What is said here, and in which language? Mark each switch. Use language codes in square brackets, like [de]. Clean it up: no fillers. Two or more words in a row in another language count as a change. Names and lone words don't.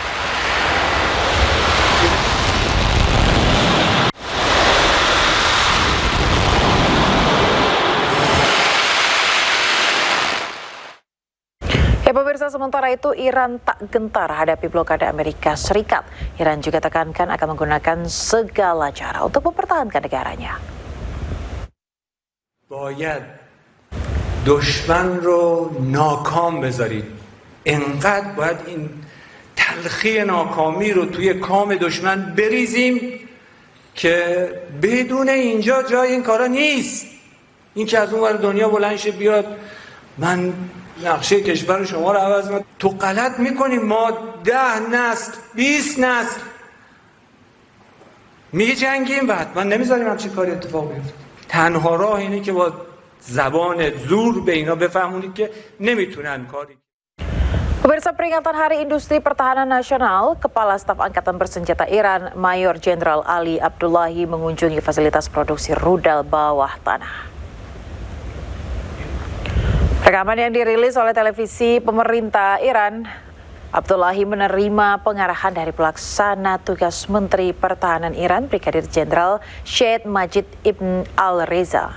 [id] Pemirsa, sementara itu Iran tak gentar hadapi blokade Amerika Serikat. Iran juga tekankan akan menggunakan segala cara untuk mempertahankan negaranya. [fa] باید دشمن رو ناکام بذارید. انقدر باید این تلخی ناکامی رو توی کام دشمن بریزیم که بدون اینجا جای این کارا نیست. این که از اون ور دنیا بلند شه بیاد من نقشه کشور شما رو عوض میکنم. تو غلط میکنیم. ما 10 نسل 20 نسل میجنگیم و حتما نمیذاریم همچین کاری اتفاق بیفته. تنها راه اینه که با زبان زور به اینا بفهمونید که نمیتونن کاری. [id] Pemirsa, peringatan Hari Industri Pertahanan Nasional, Kepala Staf Angkatan Bersenjata Iran, Mayor Jenderal Ali Abdullahi mengunjungi fasilitas produksi rudal bawah tanah. Rekaman yang dirilis oleh televisi pemerintah Iran, Abdullahi menerima pengarahan dari pelaksana tugas Menteri Pertahanan Iran, Brigadir Jenderal Syed Majid Ibn Al-Reza.